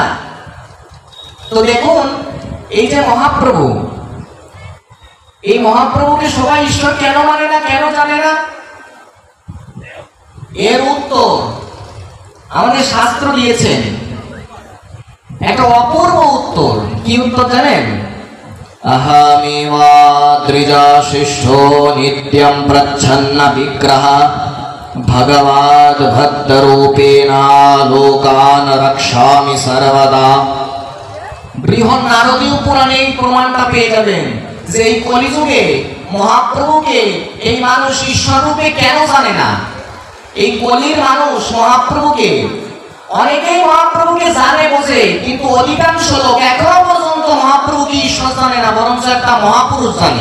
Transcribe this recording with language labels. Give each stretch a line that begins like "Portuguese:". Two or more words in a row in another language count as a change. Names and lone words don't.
Bangla: তো দেখুন, এই যে মহাপ্রভু, এই মহাপ্রভুকে সবাই ঈশ্বর কেন মানে না, কেন জানে না? এর উত্তর আমাদের শাস্ত্র দিয়েছেন, একটা অপূর্ব উত্তর। কি উত্তর জানেন?
Sanskrit: अहमेवा त्रिजाशिष्ठो नित्यं प्रच्छन्न विग्रह भगवाद् भक्तरूपेण लोकान् रक्षामि सर्वदा।
Bangla: বৃহৎ নারদীয় পুরাণে এই প্রমাণটা পেয়ে যাবেন যে এই কলিযুগে মহাপ্রভুকে এই মানুষ ঈশ্বর রূপে কেন জানে না। এই কলির মানুষ মহাপ্রভুকে, অনেকেই মহাপ্রভুকে জানে বোঝে, কিন্তু অধিকাংশ লোক এখনো পর্যন্ত মহাপ্রভুকে ঈশ্বর জানে না, বরঞ্চ একটা মহাপুরুষ জানে।